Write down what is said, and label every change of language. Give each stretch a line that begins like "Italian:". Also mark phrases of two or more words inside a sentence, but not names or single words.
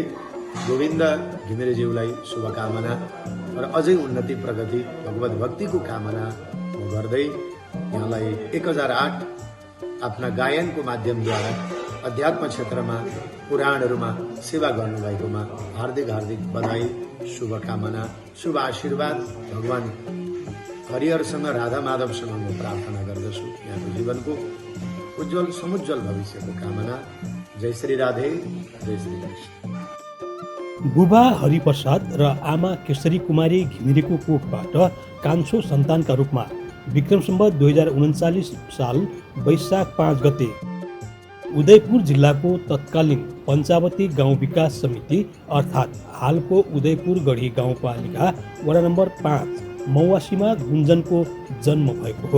Nepali: गोविन्द घिमिरेज्यूलाई शुभकामना र अझै उन्नति प्रगति भगवत भक्तिको कामना गर्दै यहाँलाई 1008 आफ्ना गायनको माध्यमद्वारा अध्यात्म क्षेत्रमा पुराणहरूमा सेवा गर्नुभएकोमा हार्दिक हार्दिक बधाई, शुभकामना, शुभ आशीर्वाद भगवान हरिहरसँग राधा माधवसँग म प्रार्थना गर्दछु। यहाँको जीवनको उज्जवल समुज्जवल भविष्यको कामना। जय श्री राधे, जय श्री कृष्ण। बुबा हरिप्रसाद र आमा केशरी कुमारी घिमिरेको कोखबाट कान्छो सन्तानका रूपमा विक्रम सम्वत 2039 साल वैशाख 5 गते उदयपुर जिल्लाको तत्कालीन पञ्चावती गाउँ विकास समिति अर्थात् हालको उदयपुर गढी गाउँपालिका वडा नम्बर 5 मौवासीमा गुन्जनको जन्म भएको हो।